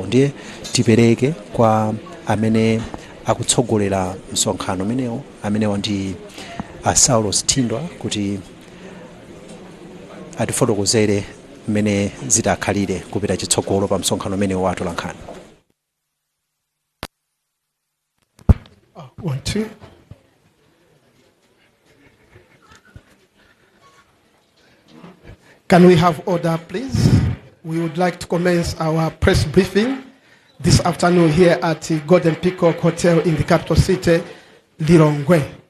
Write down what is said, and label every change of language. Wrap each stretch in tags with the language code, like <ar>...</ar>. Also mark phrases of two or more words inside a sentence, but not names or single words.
<ny>Ndiye tipereke kwa amene akutsogolera msonkhano umenewo amenewa ndi Saulos Tindwa kuti atifotokozere mmene zitakhalire kupita chitsogolo pa msonkhano umenewo wa atolankhani.</ny> <en>1, 2. Can we have order, please? We would like to commence our press briefing this afternoon here at the Golden Peacock Hotel in the capital city, Lilongwe.</en>